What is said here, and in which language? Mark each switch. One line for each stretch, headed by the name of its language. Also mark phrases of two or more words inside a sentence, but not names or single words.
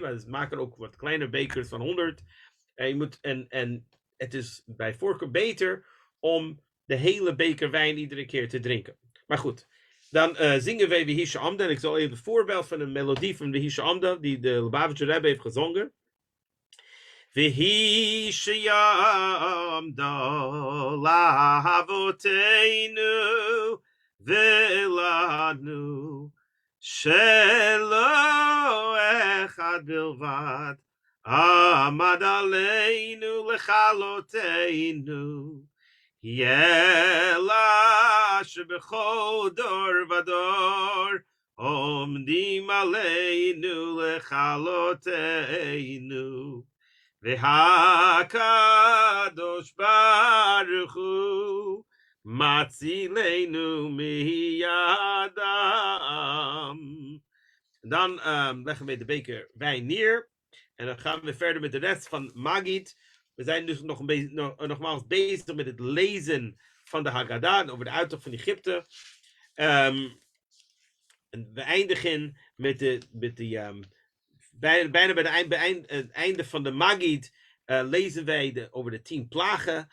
Dutch: Maar ze maken ook wat kleine bekers van 100. En het is bij voorkeur beter om de hele beker wijn iedere keer te drinken. Maar goed, dan zingen wij Vehisha Amda. En ik zal even een voorbeeld van een melodie van Vehisha Amda, die de Lubavitcher Rebbe heeft gezongen.
Hebrew: והיא שעמדה לאבותינו ולנו שלא אחד בלבד עמד עלינו לכלותנו אלא שבכל דור ודור עומדים עלינו לכלותנו והקדוש ברוך הוא מצילנו מידם.
Dutch: Dan leggen we de beker wijn neer. En dan gaan we verder met de rest van Magid. We zijn dus nogmaals bezig met het lezen van de Haggadah over de uittocht van Egypte. En we eindigen met bijna bij het einde van de Magid lezen wij over de 10 plagen.